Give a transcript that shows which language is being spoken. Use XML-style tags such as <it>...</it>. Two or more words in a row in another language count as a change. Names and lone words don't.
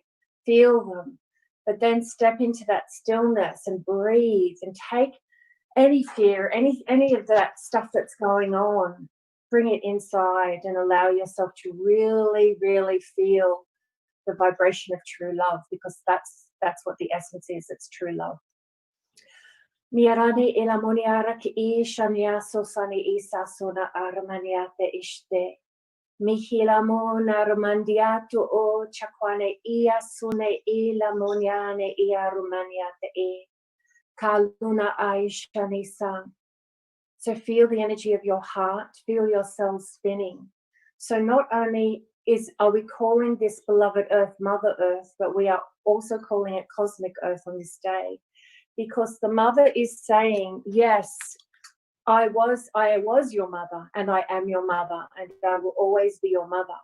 <en>Feel them, but then step into that stillness and breathe and take any fear, any of that stuff that's going on, bring it inside and allow yourself to really, really feel the vibration of true love, because that's what the essence is. It's true love. Mirani ilamoniara ki ishania sosani isa sona armaniate ishte. Mihilamo narmandiato o chakwane ia sune ilamoniane ia rumaniate e. Kaluna aishani san. So feel the energy of your heart, feel your cells spinning. So not only are we calling this beloved earth Mother Earth, but we are also calling it Cosmic Earth on this day. Because the mother is saying, yes, I was your mother, and I am your mother, and I will always be your mother.</en>